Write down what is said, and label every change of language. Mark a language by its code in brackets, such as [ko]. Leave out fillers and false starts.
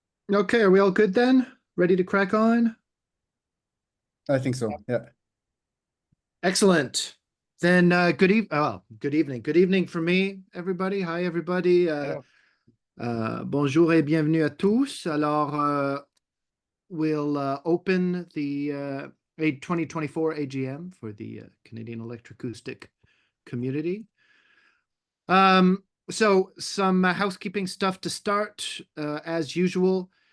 [en] Okay, are we all good then? Ready to crack on? I think so. Yeah. Excellent. Then good evening. Good evening for me, everybody. Hi, everybody. [fr] Bonjour et bienvenue à tous. [en] Alors, we'll open the 2024 AGM for the Canadian Electroacoustic community. So some housekeeping stuff to start, as usual.